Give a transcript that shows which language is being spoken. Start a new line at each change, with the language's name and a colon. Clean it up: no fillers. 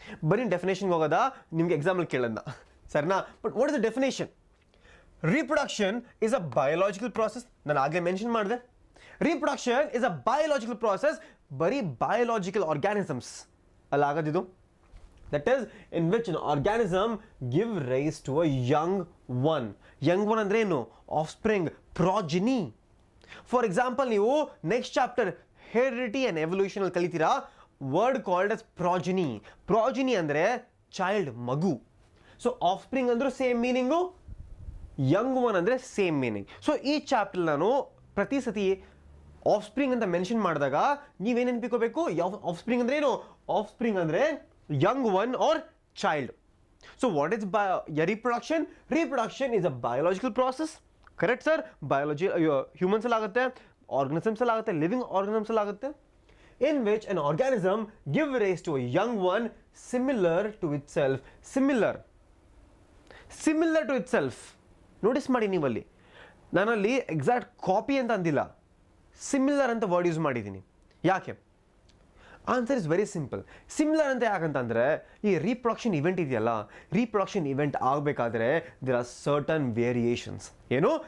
Kannada: ಬರೀ ಡೆಫಿನೇಷನ್ಗೆ ಹೋಗೋದಾ, ನಿಮ್ಗೆ ಎಕ್ಸಾಂಪಲ್ ಕೇಳೋಣ ಸರಿನಾ? But what is the definition?
English: Reproduction is a biological process. ನಾನು ಆಗಲೇ mention ಮಾಡಿದೆ, reproduction is a biological process.
Kannada: ಬರೀ biological organisms ಅಲ್ಲಾಗೋದಿದು.
English: That is, in which an organism give rise to a young one.
Kannada: Young one ಅಂದ್ರೆ ಏನು?
English: Offspring, progeny. For example, ನೀವು next chapter heredity and evolution ಅಲ್ಲಿ ಕಲಿತೀರಾ, word called as progeny.
Kannada: Progeny ಅಂದ್ರೆ child, ಮಗು. So offspring ಅಂದ್ರೆ same meaning, young one ಅಂದ್ರೆ same meaning. So ಈ chapter ನಾನು ಪ್ರತಿ ಸತಿ ಆಫ್ಸ್ಪ್ರಿಂಗ್ ಅಂತ ಮೆನ್ಷನ್ ಮಾಡಿದಾಗ ನೀವೇನು ನೆನಪಿಕೋಬೇಕು? ಆಫ್ಸ್ಪ್ರಿಂಗ್ ಅಂದ್ರೆ ಏನು? ಆಫ್ಸ್ಪ್ರಿಂಗ್ ಅಂದ್ರೆ young one or child. So what is reproduction?
English: Reproduction is a biological process. Correct sir? Biology, humans all agutte, organisms all agutte, living organisms all agutte, in which an organism give rise to a young one similar to itself. Similar to itself.
Kannada: Notice ಮಾಡಿ ನೀವಲ್ಲಿ, ನಾನಲ್ಲಿ exact copy ಅಂತ ಅಂದಿಲ್ಲ, similar ಅಂತ word use ಮಾಡಿದ್ದೀನಿ. ಯಾಕೆ? Answer is very simple. Similar ಅಂತ ಯಾಕಂತಂದರೆ, ಈ ರೀಪ್ರೊಡಕ್ಷನ್ ಇವೆಂಟ್ ಇದೆಯಲ್ಲ, ರೀಪ್ರೊಡಕ್ಷನ್ ಇವೆಂಟ್ ಆಗಬೇಕಾದ್ರೆ ದೇರ್ ಆರ್ ಸರ್ಟನ್ ವೇರಿಯೇಷನ್ಸ್. ಏನು?